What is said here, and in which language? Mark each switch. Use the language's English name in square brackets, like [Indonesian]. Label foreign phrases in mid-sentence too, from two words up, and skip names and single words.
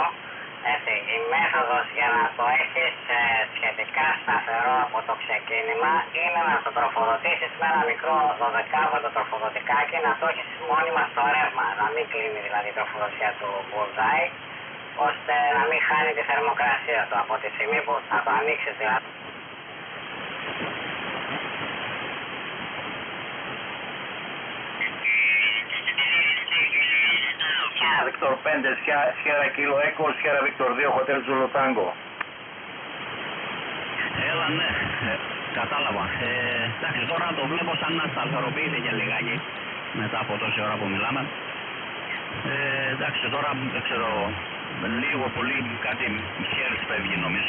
[Greek] Έτσι, η μέθοδος για να το έχεις σχετικά σταθερό από το ξεκίνημα είναι να το τροφοδοτήσεις με ένα μικρό 12βατο τροφοδοτικάκι, να το έχεις μόνιμα στο ρεύμα, να μην κλείνει δηλαδή η τροφοδοσία του Bullseye, ώστε να μην χάνει τη θερμοκρασία του από τη στιγμή που θα το ανοίξεις δηλαδή. [English] Victor 5, Sierra Kilo Echo, Sierra Victor 2, Hotel Zulu Tango. [Greek] Έλα, ναι, κατάλαβα. Εντάξει, τώρα το βλέπω σαν να σταθεροποιήθηκε λιγάκι μετά από τόση ώρα που μιλάμε. Εντάξει, τώρα δεν ξέρω, λίγο πολύ κάτι χέρι φεύγει νομίζω.